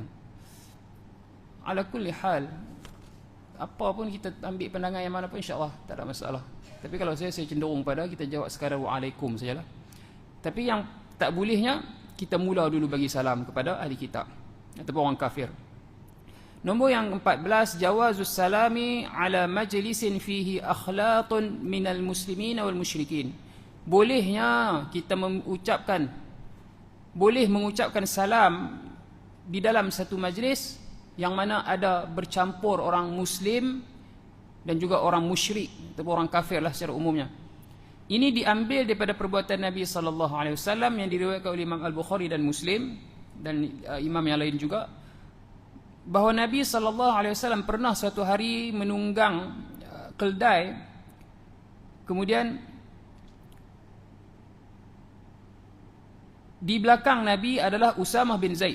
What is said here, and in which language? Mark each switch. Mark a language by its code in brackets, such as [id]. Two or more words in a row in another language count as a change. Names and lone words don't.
[ar] على كل حال, [ms] apa pun kita ambil pandangan yang mana pun insya-Allah tak ada masalah. Tapi kalau saya cenderung pada kita jawab sekadar Waalaikum sajalah. Tapi yang tak bolehnya kita mula dulu bagi salam kepada ahli kitab. ataupun orang kafir. Nombor yang 14, [ar] جواز السلام على مجلس فيه أخلاط من المسلمين والمشركين. [ms] Bolehnya kita mengucapkan salam di dalam satu majlis yang mana ada bercampur orang muslim dan juga orang musyrik ataupun orang kafir lah secara umumnya. Ini diambil daripada perbuatan Nabi [ar] صلى الله عليه وسلم [ms] yang diriwayatkan oleh Imam Al-Bukhari dan Muslim dan imam yang lain juga, bahawa Nabi [ar] صلى الله عليه وسلم [ms] pernah suatu hari menunggang keldai, kemudian di belakang Nabi adalah Usamah bin Zaid.